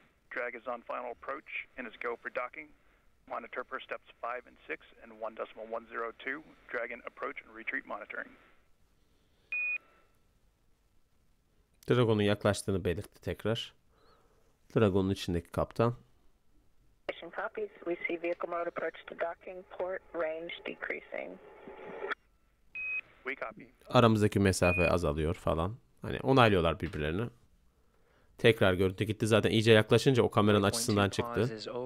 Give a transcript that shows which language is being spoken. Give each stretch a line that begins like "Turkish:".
English: Drag is on final approach and is go for docking. Monitor for steps 5 and 6 and 1.102. Dragon approach and retreat monitoring.
Turkish: Dragon'un yaklaştığını belirtti tekrar. Dragon'un içindeki kaptan.
English: Copies. We see vehicle mode approach to docking port range decreasing. We copy.
Turkish: Aramızdaki mesafe azalıyor falan. Hani onaylıyorlar birbirlerini. Tekrar görüntü gitti. Zaten iyice yaklaşınca o kameranın açısından çıktı.